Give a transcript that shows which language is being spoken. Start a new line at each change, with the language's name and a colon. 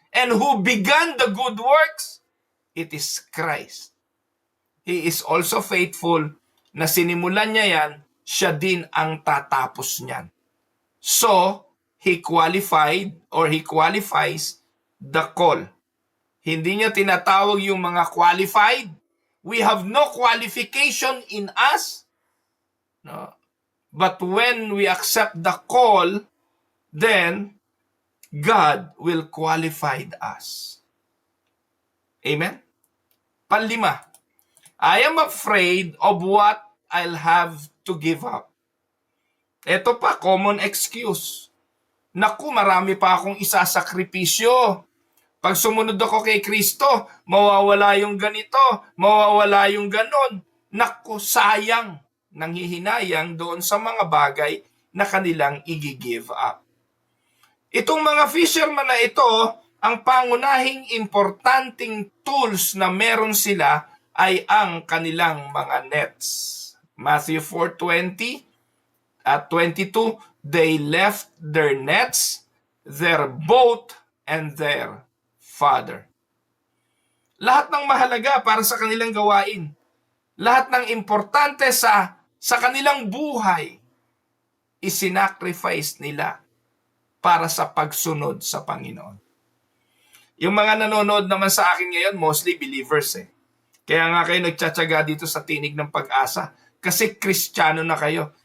English: And who began the good works? It is Christ. He is also faithful
Filipino: na sinimulan niya yan, siya din ang tatapos niyan.
English: So, He qualified or He qualifies the call.
Filipino: Hindi niya tinatawag yung mga qualified.
English: We have no qualification in us. No. But when we accept the call, then God will qualify us. Amen?
Filipino: Panlima,
English: I am afraid of what I'll have to give up.
Filipino: Ito pa, common excuse. Naku, marami pa akong isasakripisyo. Pag sumunod ako kay Kristo, mawawala yung ganito, mawawala yung ganon. Naku, sayang. Nanghihinayang doon sa mga bagay na kanilang i-give up. Itong mga fisherman na ito, ang pangunahing importanteng tools na meron sila ay ang kanilang mga nets.
English: Matthew 4:20 at 22, they left their nets, their boat, and their father.
Filipino: Lahat ng mahalaga para sa kanilang gawain, lahat ng importante sa kanilang buhay, isinacrifice nila para sa pagsunod sa Panginoon. Yung mga nanonood naman sa akin ngayon,
English: mostly believers
Filipino: eh. Kaya nga kayo nagtsatsaga dito sa Tinig ng Pag-asa kasi Kristiyano na kayo.